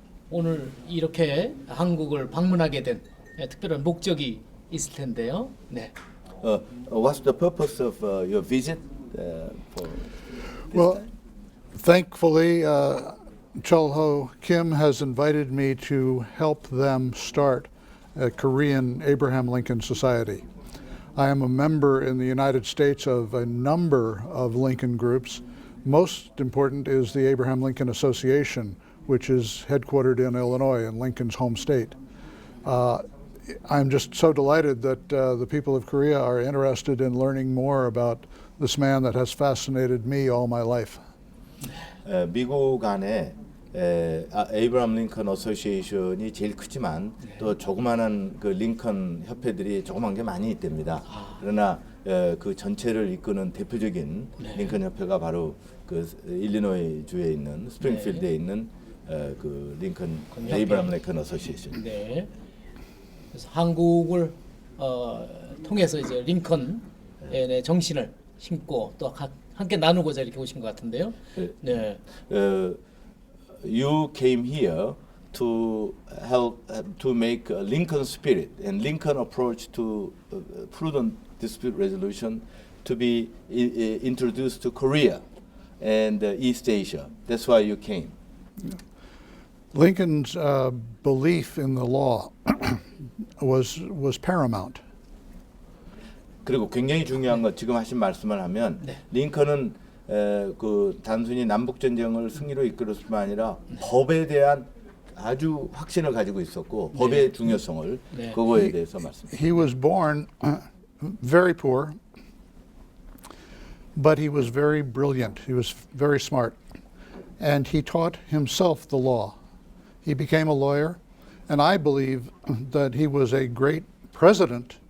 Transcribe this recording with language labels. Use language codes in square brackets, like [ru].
[ko] 오늘 이렇게 한국을 방문하게 된 특별한 목적이 있을 텐데요. [en] What's the purpose of your visit for this Well, time? thankfully, Cholho Kim has invited me to help them start a Korean Abraham Lincoln Society. I am a member in the United States of a number of Lincoln groups. Most important is the Abraham Lincoln Association, which is headquartered in Illinois, in Lincoln's home state. I'm just so delighted that the people of Korea are interested in learning more about this man that has fascinated me all my life. [ko] 미국 안에 에이브라함 링컨 어소시에이션이 제일 크지만 네. 또 조그마한 그 링컨 협회들이 조그만 게 많이 있답니다. 그러나 그 전체를 이끄는 대표적인 네. 링컨 협회가 바로 그 일리노이 주에 있는 스프링필드에 있는 그 링컨 협회. 에이브라함 링컨 어소시에이션. 네. 그래서 한국을 통해서 이제 링컨의 정신을 심고 또 함께 나누고자 이렇게 오신 것 같은데요. 네. [en] You came here to help to make Lincoln spirit and Lincoln approach to prudent dispute resolution to be introduced to Korea and East Asia. That's why you came. Lincoln's belief in the law was paramount. [ko] 그리고 굉장히 중요한 것 지금 하신 말씀을 하면 네. 링컨은 그 단순히 남북 전쟁을 승리로 이끌었을 뿐만 아니라 법에 대한 아주 확신을 가지고 있었고 법의 중요성을 네. 그거에 대해서 말씀드립니다. [en] He was born very poor, but he was very brilliant. He was very smart. And he taught himself the law. He became a lawyer, and I believe that he was a great president